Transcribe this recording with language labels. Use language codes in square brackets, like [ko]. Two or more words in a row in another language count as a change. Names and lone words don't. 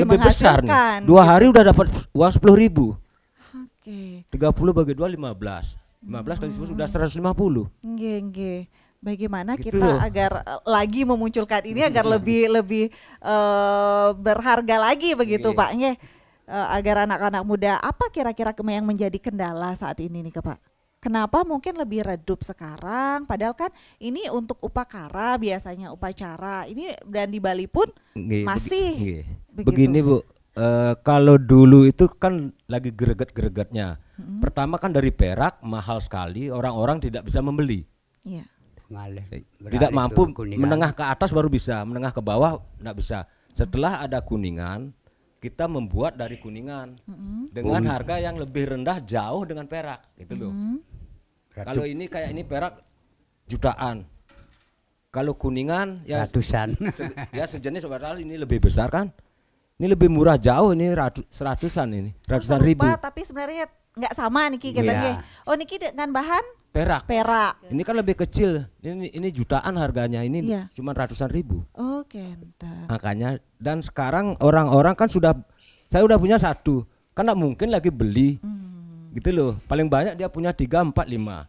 [id] besar menghasilkan. nih. 2 hari udah dapat uang 10.000. Oke. 30 bagi 2 15. 15 kali 10 sudah 150. Nggih. Bagaimana Gitu kita loh. agar lagi memunculkan ini agar lebih berharga lagi begitu Nggih. Pak nggih. Agar anak-anak muda, apa kira-kira yang menjadi kendala saat ini nih Pak? Kenapa mungkin lebih redup sekarang? Padahal kan ini untuk upacara biasanya upacara ini, dan di Bali pun Nggih, masih nggih. begitu. Begini Bu, kalau dulu itu kan lagi greget-gregetnya. Pertama kan dari perak mahal sekali, orang-orang tidak bisa membeli. Iya. Ngalih. Tidak Beralih mampu ke Kuningan. menengah ke atas baru bisa, menengah ke bawah tidak bisa. Setelah ada Kuningan, kita membuat dari Kuningan dengan harga yang lebih rendah jauh dengan perak, gitu loh. Kalau ini kayak ini perak jutaan. Kalau Kuningan ya Ratusan. ya sejenis, padahal ini lebih besar kan. Ini lebih murah jauh, ini seratusan ini, ratusan ribu. Serupa, tapi sebenarnya nggak sama niki kita Iya. nggih. Oh niki dengan bahan Perak. perak. Ini kan lebih kecil. Ini jutaan harganya, ini Iya. cuma ratusan ribu. Oh kenten. Makanya dan sekarang orang-orang kan saya udah punya satu, kan nggak mungkin lagi beli. Gitu loh. Paling banyak dia punya 3, 4, 5.